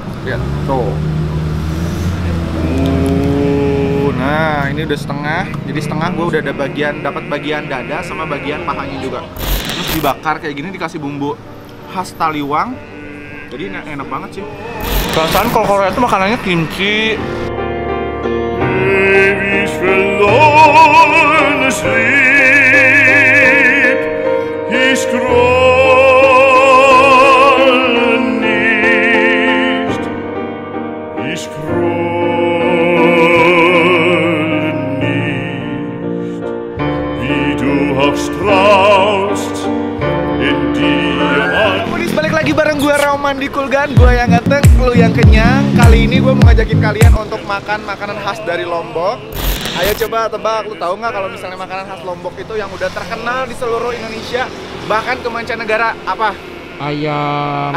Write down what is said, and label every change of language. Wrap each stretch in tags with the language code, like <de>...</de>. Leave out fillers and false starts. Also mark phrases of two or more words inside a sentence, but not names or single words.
<id>Lihat tuh. Nah ini udah setengah. Jadi setengah gue udah ada dapat bagian dada sama bagian pahanya juga. Terus dibakar kayak gini, dikasih bumbu khas Taliwang. Jadi enak banget sih. Perasaan kalau Korea itu makanannya kimchi. Babies verloren sleep, ich scroll nicht, ich scroll nicht, wie du auch strahlst in dir. Balik lagi bareng gue Roman di Kulgan, gue yang ganteng, lu yang kenyang. Kali ini gue mau ngajakin kalian untuk makan makanan khas dari Lombok. Ayo coba tebak, lu tahu nggak kalau misalnya makanan khas Lombok itu yang udah terkenal di seluruh Indonesia, bahkan ke mancanegara? Apa? Ayam</id>